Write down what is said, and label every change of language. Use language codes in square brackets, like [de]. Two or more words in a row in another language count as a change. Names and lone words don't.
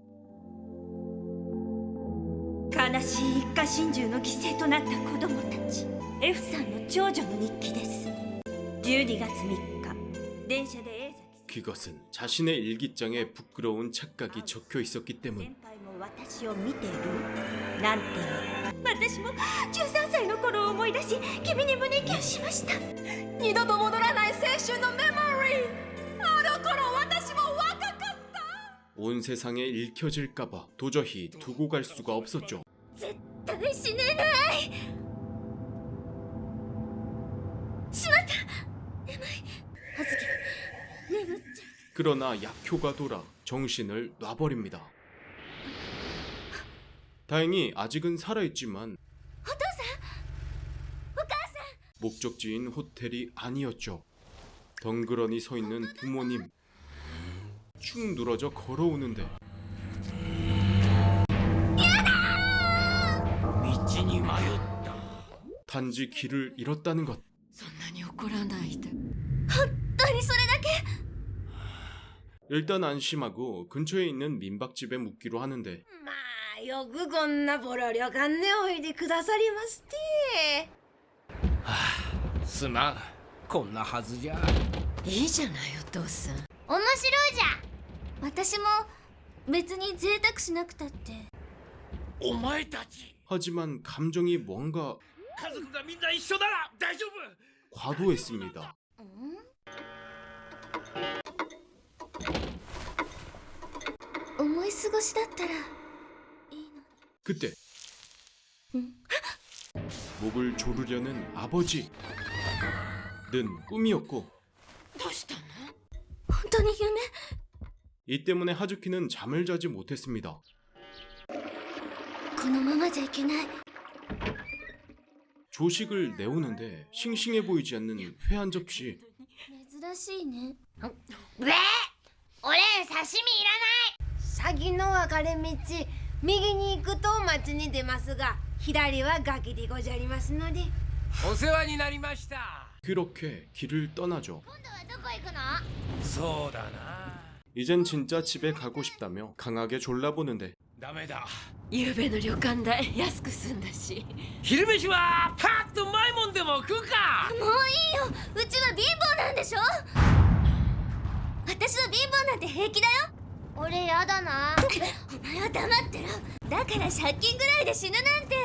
[ja] 悲しい一家心中の犠牲となった子供たち F さんの長女の日記です12月3日電車で映像 [ko] 그것은 자신의 일기장에 부끄러운 착각이 적혀 있었기 때문. [ja] 先輩も私を見てるなんて私も13歳の頃を思い出し君に胸キュンしました二度と戻らない青春のメモリーあの頃私も若かった [ko] 온 세상에 읽혀질까봐 도저히 두고 갈 수가 없었죠. [ja] 絶対死ねないしまった眠い葉月眠っちゃ [ko] 그러나 약효가 돌아 정신을 놔버립니다. 다행히 아직은 살아있지만 [ja] お父さんお母さん [ko] 목적지인 호텔이 아니었죠. 덩그러니 서 있는 부모님. 축 늘어져 걸어오는데 [ja] 道に迷った [ko] 단지 길을 잃었다는 것. [ja] そんなに怒らないで。本当にそれだけ [ko] 일단 안심하고 근처에 있는 민박집에 묵기로 하는데 [ja] まあよくこんなボロ旅館でおいでくださりましてすまんこんなはずじゃいいじゃないお父さん。面白いじゃん私も別に贅沢しなくたってお前たち [ko] 하지만 감정이 뭔가 [ja] 家族がみんな一緒なら大丈夫 [ko] 과도했습니다. [ja] 思い過ごしだったら [ko] 그때 목을 조르려는 아버지. 는 꿈이었고 [ja] どうしたの？本当に夢 [ko] 이 때문에 하즈키는 잠을 자지 못했습니다. [ja] このままじゃいけない [ko] 조식을 내오는데 싱싱해 보이지 않는 회 한 접시. [ja] 珍しいねべ俺刺身いらない先の分かれ道右に行くと町に出ますが左は崖でござりますのでお世話になりました [ko] 그렇게 길을 떠나죠. [ja] 今度はどこ行くのそうだな [ko] 이젠 진짜 집에 가고 싶다며 강하게 졸라보는데 [ja] ダメだ夕べの旅館代安く済んだし。昼飯はパッとうまいもんでも食うかもういいようちは貧乏なんでしょ私は貧乏なんて平気だよ俺やだなお前は黙ってろだから借金ぐらいで死ぬなんて